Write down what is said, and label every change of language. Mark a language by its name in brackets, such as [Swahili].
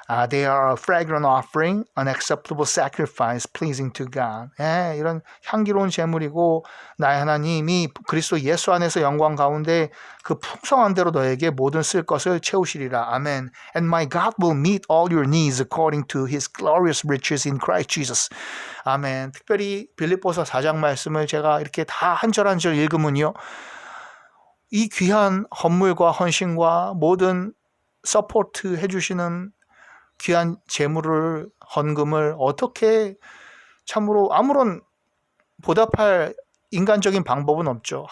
[English] They are a fragrant offering, an acceptable sacrifice, pleasing to God. [Korean] 이런 향기로운 제물이고 나의 하나님이 그리스도 예수 안에서 영광 가운데 그 풍성한 대로 너에게 모든 쓸 것을 채우시리라. 아멘. [English] And my God will meet all your needs according to His glorious riches in Christ Jesus. [Korean] 아멘. 특별히 빌립보서 4장 말씀을 제가 이렇게 다 한 절 한 절 읽으면요. 이 귀한 헌물과 헌신과 모든 서포트 해주시는 귀한 재물을 헌금을 어떻게 참으로 아무런 보답할 인간적인 방법은 없죠.